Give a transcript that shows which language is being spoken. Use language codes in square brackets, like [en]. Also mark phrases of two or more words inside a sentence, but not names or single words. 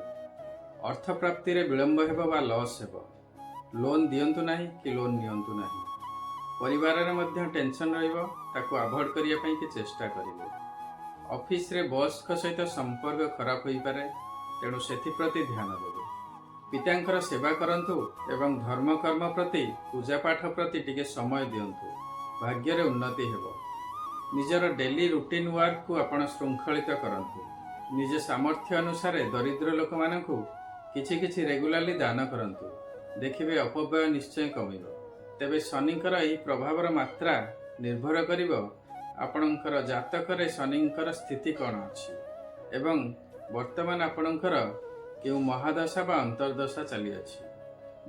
[or] ଅର୍ଥ ପ୍ରାପ୍ତି ରେ ବିଳମ୍ବ ହେବ ବା लॉस ହେବ। लोन ଦିଅନ୍ତୁ ନାହିଁ କି लोन ନିଅନ୍ତୁ ନାହିଁ। ପରିବାର ରେ ମଧ୍ୟ टेंशन ରହିବ, ତାକୁ अवॉइड କରିବା ପାଇଁ କି ଚେଷ୍ଟା କରିବେ। ऑफिस ରେ बॉस ସହିତ ସମ୍ପର୍କ ଖରାପ ହୋଇ ପାରେ, ତେଣୁ ସେଥି ପ୍ରତି ଧ୍ୟାନ ଦେବେ। ପିତାଙ୍କର ସେବା କରନ୍ତୁ ଏବଂ ଧର୍ମ କର୍ମ ପ୍ରତି ପୂଜା ପାଠ ପ୍ରତି ଟିକେ ସମୟ ଦିଅନ୍ତୁ। ଭାଗ୍ୟ ରେ ଉନ୍ନତି ହେବ। ଓଡ଼ିଆ ନିଜର [en] daily routine work [or] କୁ ଆପଣ ଶୃଙ୍ଖଳିତ କରନ୍ତୁ। ନିଜ ସାମର୍ଥ୍ୟ ଅନୁସାର ଦରିଦ୍ର ଲୋକ ମାନଙ୍କୁ କିଛି କିଛି रेगुलारली ଦାନ କରନ୍ତୁ। ଦେଖିବେ ଅପବ୍ୟୟ ନିଶ୍ଚୟ କମିବ। ତେବେ ଶନିଙ୍କର ଏହି ପ୍ରଭାବର ମାତ୍ରା ନିର୍ଭର କରିବ ଆପଣଙ୍କର ଜାତକ ରେ ଶନିଙ୍କର ସ୍ଥିତି କଣ ଅଛି ଏବଂ ବର୍ତ୍ତମାନ ଆପଣଙ୍କର କେଉଁ ମହାଦଶା ବା ଅନ୍ତର୍ଦଶା ଚାଲି ଅଛି।